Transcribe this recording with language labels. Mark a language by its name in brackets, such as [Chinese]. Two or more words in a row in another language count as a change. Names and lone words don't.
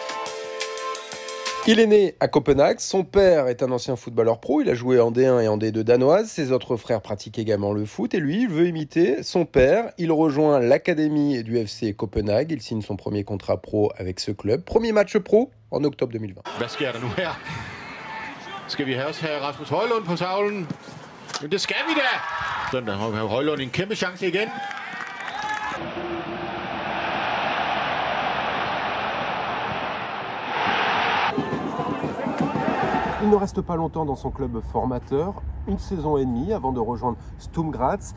[French] Il est né à Copenhague, son père est un ancien footballeur pro, il a joué en D1 et en D2 danoise, ses autres frères pratiquent également le foot et lui, il veut imiter son père. Il rejoint l'académie du FC Copenhague, il signe son premier contrat pro avec ce club. Premier match pro en octobre 2020. [Danish] Hvad sker der nu her? Skal vi også have Rasmus Højlund på tavlen? Men det skal vi da! Sådan der har Højlund en kæmpe chance igen. [French] Il ne reste pas longtemps dans son club formateur, une saison et demie avant de rejoindre Sturm Graz.